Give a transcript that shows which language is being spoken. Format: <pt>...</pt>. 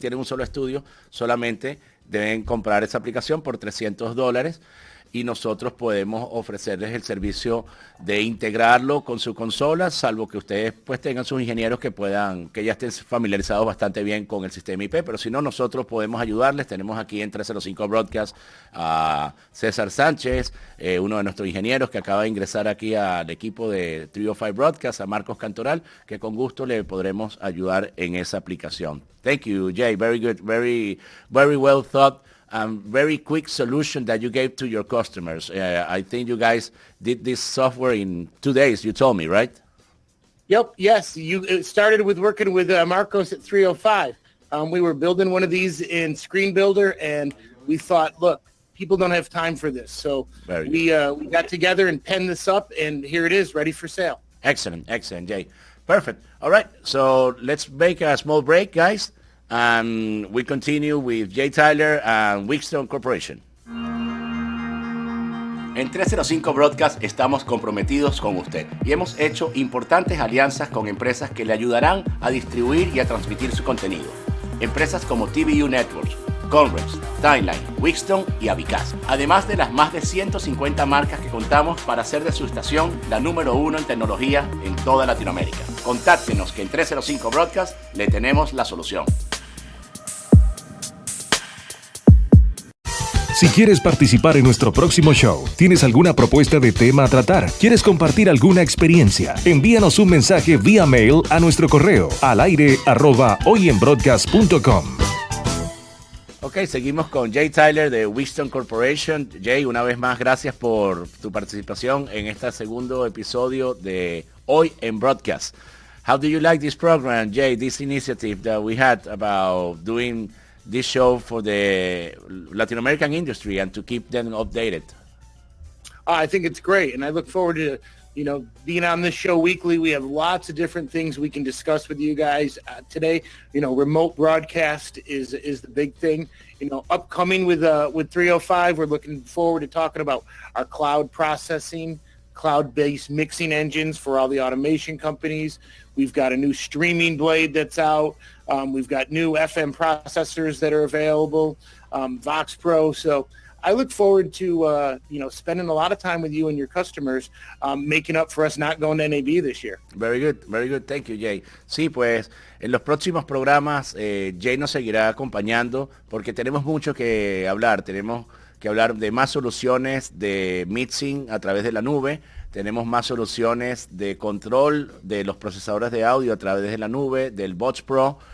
<es>Si tienen un solo estudio, solamente deben comprar esa aplicación por $300 y nosotros podemos ofrecerles el servicio de integrarlo con su consola, salvo que ustedes pues tengan sus ingenieros que ya estén familiarizados bastante bien con el sistema IP, pero si no, nosotros podemos ayudarles. Tenemos aquí en 305 Broadcast a César Sánchez, uno de nuestros ingenieros que acaba de ingresar aquí al equipo de 305 Broadcast, a Marcos Cantoral, que con gusto le podremos ayudar en esa aplicación.</es> <en>Thank you, Jay. Very good, very well thought. Very quick solution that you gave to your customers. I think you guys did this software in 2 days, you told me, right? Yep, yes. It started with working with Marcos at 305. We were building one of these in Screen Builder, and we thought, look, people don't have time for this. So we got together and penned this up, and here it is, ready for sale. Excellent, Jay. Perfect. All right, so let's make a small break, guys. And we continue with Jay Tyler and Wheatstone Corporation.</en> <es>En 305 Broadcast estamos comprometidos con usted y hemos hecho importantes alianzas con empresas que le ayudarán a distribuir y a transmitir su contenido. Empresas como TVU Networks, Conrex, Timeline, Wheatstone y Avicaz. Además de las más de 150 marcas que contamos para hacer de su estación la número 1 en tecnología en toda Latinoamérica. Contáctenos que en 305 Broadcast le tenemos la solución. Si quieres participar en nuestro próximo show, tienes alguna propuesta de tema a tratar, quieres compartir alguna experiencia, envíanos un mensaje vía mail a nuestro correo alaire@hoyenbroadcast.com. Ok, seguimos con Jay Tyler de Wheatstone Corporation. Jay, una vez más, gracias por tu participación en este segundo episodio de Hoy en Broadcast.</es> <en>How do you like this program, Jay, this initiative that we had about doing this show for the Latin American industry and to keep them updated? I think it's great, and I look forward to being on this show weekly. We have lots of different things we can discuss with you guys today. Remote broadcast is the big thing. Upcoming with 305, we're looking forward to talking about our cloud processing, cloud-based mixing engines for all the automation companies. We've got a new streaming blade that's out. We've got new FM processors that are available, Vox Pro. So I look forward to, spending a lot of time with you and your customers, making up for us not going to NAB this year. Very good. Thank you, Jay.</en> <es>Sí, pues en los próximos programas Jay nos seguirá acompañando porque tenemos mucho que hablar. Tenemos que hablar de más soluciones de mixing a través de la nube. Tenemos más soluciones de control de los procesadores de audio a través de la nube, del Vox Pro.</es>